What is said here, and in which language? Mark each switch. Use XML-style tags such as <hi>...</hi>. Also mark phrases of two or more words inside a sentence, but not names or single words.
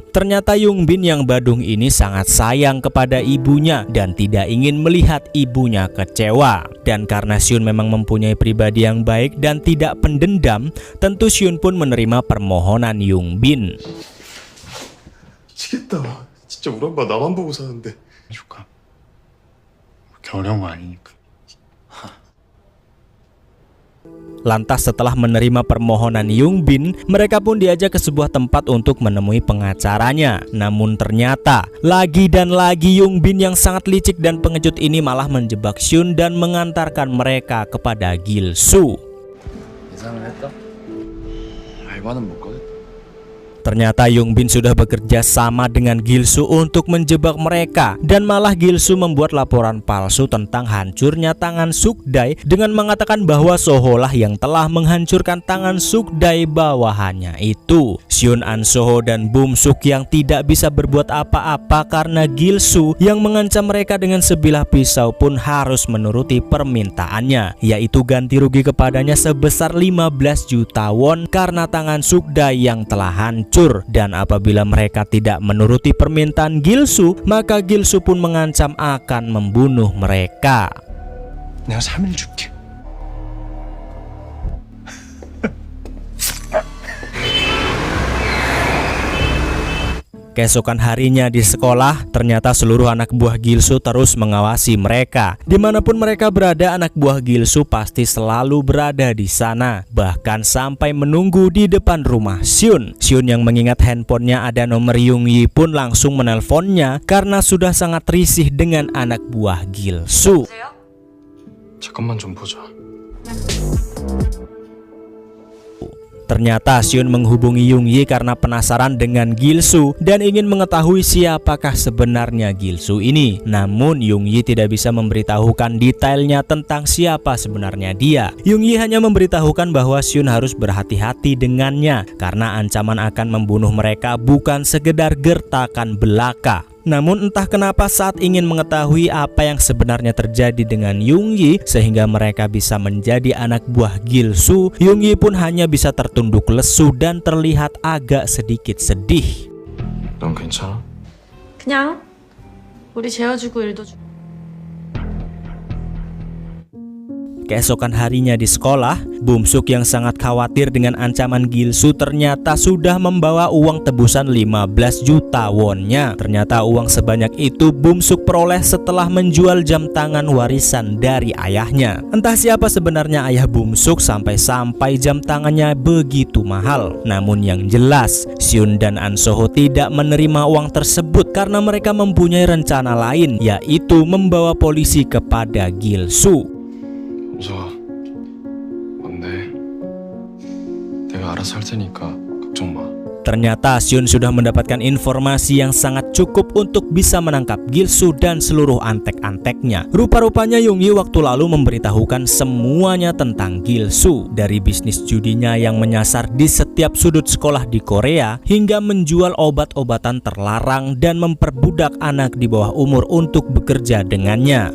<id>Ternyata Yongbin yang badung ini sangat sayang kepada ibunya dan tidak ingin melihat ibunya kecewa. Dan karena Seon memang mempunyai pribadi yang baik dan tidak pendendam, tentu Seon pun menerima permohonan Yongbin.</id> <ko>미치겠다. 진짜 우리 엄마 나만 보고 사는데. 조카. 그렇게 어려운 거 아니니까.</ko> <id>Lantas setelah menerima permohonan Yongbin, mereka pun diajak ke sebuah tempat untuk menemui pengacaranya. Namun ternyata lagi dan lagi Yongbin yang sangat licik dan pengecut ini malah menjebak Seon dan mengantarkan mereka kepada Gil-soo.</id> <ko>예상을 했다? 알바는 못 가겠다.</ko> <id>Ternyata Yongbin sudah bekerja sama dengan Gil-soo untuk menjebak mereka, dan malah Gil-soo membuat laporan palsu tentang hancurnya tangan Sukday dengan mengatakan bahwa Soho lah yang telah menghancurkan tangan Sukday bawahannya itu. Seon, An Soho dan Bum-suk yang tidak bisa berbuat apa-apa karena Gil-soo yang mengancam mereka dengan sebilah pisau pun harus menuruti permintaannya, yaitu ganti rugi kepadanya sebesar 15 juta won karena tangan Sukday yang telah hancur. Dan apabila mereka tidak menuruti permintaan Gil-soo, maka Gil-soo pun mengancam akan membunuh mereka.</id> <ko>내가 3일 줄게.</ko> <id>Keesokan harinya di sekolah, ternyata seluruh anak buah Gilsu terus mengawasi mereka. Dimanapun mereka berada, anak buah Gilsu pasti selalu berada di sana. Bahkan sampai menunggu di depan rumah Seun. Seun yang mengingat handphonenya ada nomor Yung-yi pun langsung menelponnya karena sudah sangat risih dengan anak buah Gilsu.</id> <ko>잠깐만 좀 보자.</ko> <id>Ternyata Seun menghubungi Yung-yi karena penasaran dengan Gilsu dan ingin mengetahui siapakah sebenarnya Gilsu ini. Namun Yung-yi tidak bisa memberitahukan detailnya tentang siapa sebenarnya dia. Yung-yi hanya memberitahukan bahwa Seun harus berhati-hati dengannya karena ancaman akan membunuh mereka bukan sekedar gertakan belaka. Namun entah kenapa saat ingin mengetahui apa yang sebenarnya terjadi dengan Yung-yi sehingga mereka bisa menjadi anak buah Gilsu, Yung-yi pun hanya bisa tertunduk lesu dan terlihat agak sedikit sedih.</id> <ko>넌 괜찮아? 그냥 우리 재워주고 일도 주.</ko> <id>Keesokan harinya di sekolah, Bum-suk yang sangat khawatir dengan ancaman Gilsu ternyata sudah membawa uang tebusan 15 juta wonnya. Ternyata uang sebanyak itu Bum-suk peroleh setelah menjual jam tangan warisan dari ayahnya. Entah siapa sebenarnya ayah Bum-suk sampai jam tangannya begitu mahal. Namun yang jelas, Seun dan An So-ho tidak menerima uang tersebut karena mereka mempunyai rencana lain, yaitu membawa polisi kepada Gilsu.</id> <ko>은서아, 뭔데? 내가 알아서 할 테니까 걱정 마.</ko> <id>Ternyata Seun sudah mendapatkan informasi yang sangat cukup untuk bisa menangkap Gilsu dan seluruh antek-anteknya. Rupa-rupanya Yung-yi waktu lalu memberitahukan semuanya tentang Gilsu. Dari bisnis judinya yang menyasar di setiap sudut sekolah di Korea, hingga menjual obat-obatan terlarang dan memperbudak anak di bawah umur untuk bekerja dengannya.</id>